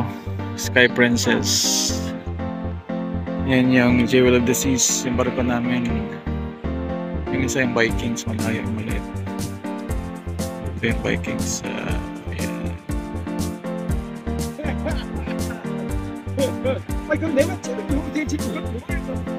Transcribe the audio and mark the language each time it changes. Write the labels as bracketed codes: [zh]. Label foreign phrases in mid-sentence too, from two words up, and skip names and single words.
[tl] Sky Princess. Yan yung Jewel of the Seas. Yung barko namin. Yung isa yung Vikings. Malayo yung maliit. Ito yung Vikings. Ayan. [ko] 이건 내가 찍은 용태 지금 모르겠어.